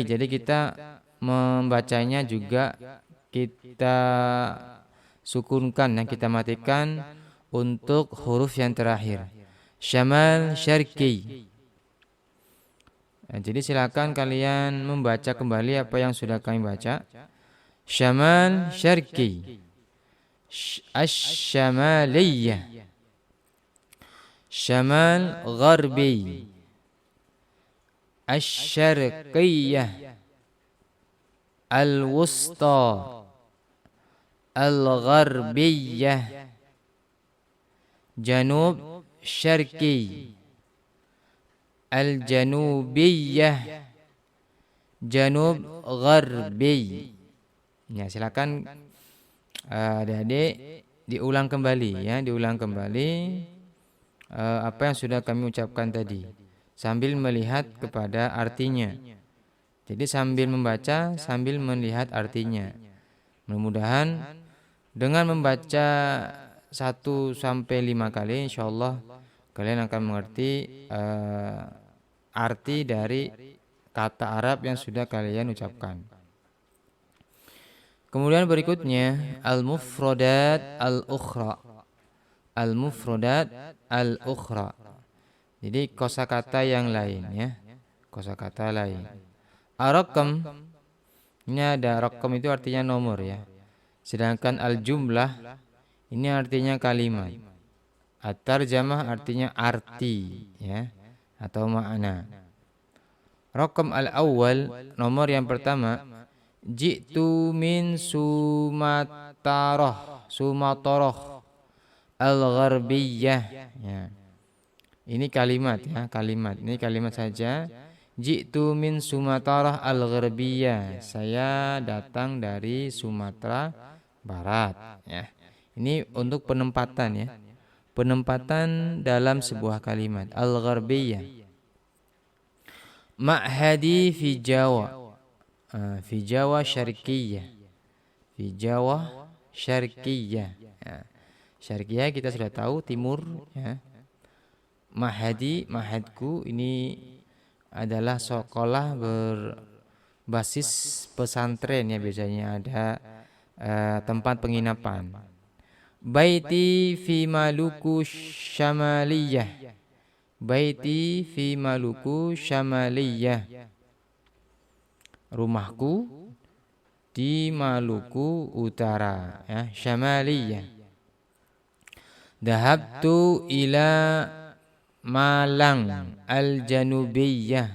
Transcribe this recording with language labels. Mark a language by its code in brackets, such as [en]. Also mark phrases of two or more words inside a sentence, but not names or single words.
[id] Jadi kita membacanya juga kita sukunkan, yang kita matikan untuk huruf yang terakhir. [ar] شمال شرقي. [id] Nah, jadi silakan kalian membaca kembali apa yang sudah kami baca. [ar] شمال شرقي، الشمالية، شمال غربي، الشرقية، الوسطى, الغربية، جنوب شرقي، الجنوبية، جنوب غربي. [id] Ya, silakan adik-adik diulang kembali ya, diulang kembali apa yang sudah kami ucapkan tadi sambil melihat kepada artinya. Jadi sambil membaca sambil melihat artinya. Mudah-mudahan dengan membaca 1 sampai 5 kali insyaallah kalian akan mengerti arti dari kata Arab yang sudah kalian ucapkan. Kemudian berikutnya [ar] المفردات الأخرى. المفردات الأخرى. [id] Jadi kosakata yang lain ya. Kosakata lain. Ar-raqam, ini ada raqam itu artinya nomor ya. Sedangkan al-jumlah ini artinya kalimat. At-tarjamah artinya arti ya, atau makna. [ar] رقم الأول, [id] nomor yang pertama, [ar] جئت من سومطرة الغربية [id] ya. Ini kalimat ya, kalimat. Ini kalimat saja. [ar] جئت من سومطرة الغربية. [id] Saya datang dari Sumatera Barat ya. Ini untuk penempatan ya. Penempatan dalam sebuah kalimat al-gharbiyah. [ar] معهدي في جاوة، في جاوة شرقية، في جاوة شرقية, fi Jawa syarqiyah. Ya. [id] Syarqiyah kita sudah tahu timur ya. Mahadku ini adalah sekolah berbasis pesantren ya, biasanya ada tempat penginapan. [ar] بيتي في مالوكو شمالية. بيتي في مالوكو شمالية. [id] Rumahku di Maluku Utara ya, Syamaliyah. [ar] ذهبت إلى مالانج الجنوبية.